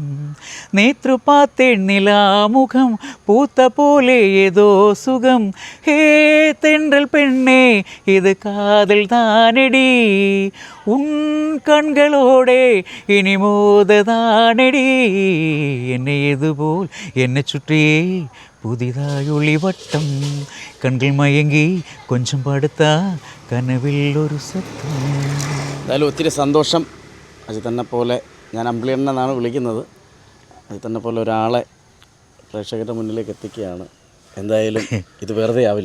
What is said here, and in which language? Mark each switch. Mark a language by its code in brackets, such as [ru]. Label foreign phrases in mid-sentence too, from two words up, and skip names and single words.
[ta] நேற்று பார்த்தேன் நிலா முகம் பூத்த போலே ஏதோ சுகம். ஹே தென்றல் பெண்ணே இது காதல் தானடி. உன் கண்களோடே இனி மோததானடி. என்னை எதுபோல் என்னை சுற்றியே புதிதாய் ஒளிவட்டம். கண்கள் மயங்கி கொஞ்சம் படுத்த கனவில் ஒரு சத்தியம். [ml] എന്തായാലും ഒത്തിരി സന്തോഷം. അജിത്തന്നെ പോലെ, ഞാൻ അമ്പിളിയണ്ണൻ എന്നാണ് വിളിക്കുന്നത്, അജിത്തന്നെ പോലെ ഒരാളെ പ്രേക്ഷകരുടെ മുന്നിലേക്ക് എത്തിക്കുകയാണ്. എന്തായാലും ഇത് വെറുതെ ആവില്ല.